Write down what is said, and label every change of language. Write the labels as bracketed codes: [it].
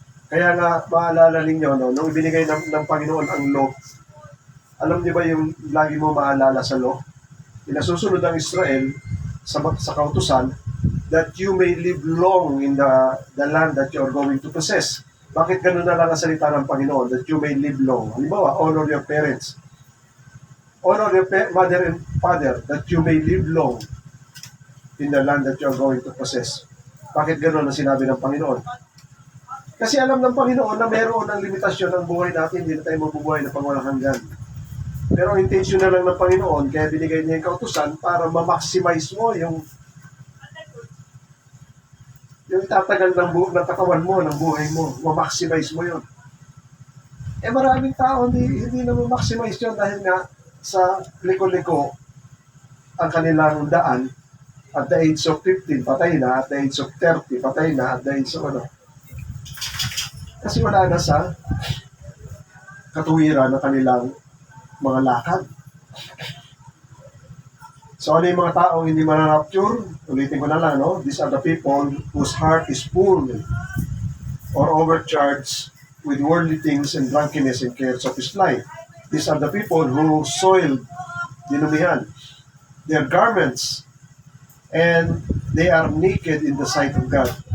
[tl] Kaya nga, maalala ninyo, no, nung ibinigay ng Panginoon ang law, alam niyo ba yung lagi mo maalala sa law? Pinasusunod ang Israel sa kautusan [en] that you may live long in the land that you are going to possess. Bakit ganun na lang ang salita ng Panginoon? That you may live long. [tl] Halimbawa, [en] honor your parents. Honor your mother and father that you may live long in the land that you are going to possess. [tl] Bakit ganun ang sinabi ng Panginoon? Kasi alam ng Panginoon na mayroon ng limitasyon ng buhay natin, hindi na tayo mabubuhay na pangwalang hanggan. Pero ang intention na lang ng Panginoon, kaya binigay niya yung kautusan para ma-maximize mo yung tatagal ng katawan mo, ng buhay mo, ma-maximize mo yun. Maraming tao hindi na ma-maximize yun dahil nga sa liko-liko ang kanilang daan. [en] At the age of 15, [tl] patay na. [en] At the age of 30, patay na. At the age of [tl] Kasi wala na sa katuwiran ng kanilang mga lakad. So, ano yung mga taong hindi manarapture? Ulitin ko na lang, no? [en] These are the people whose heart is full or overcharged with worldly things and drunkenness and cares of this life. These are the people who soiled, [tl] dinumihan, [en] their garments, and they are naked in the sight of God.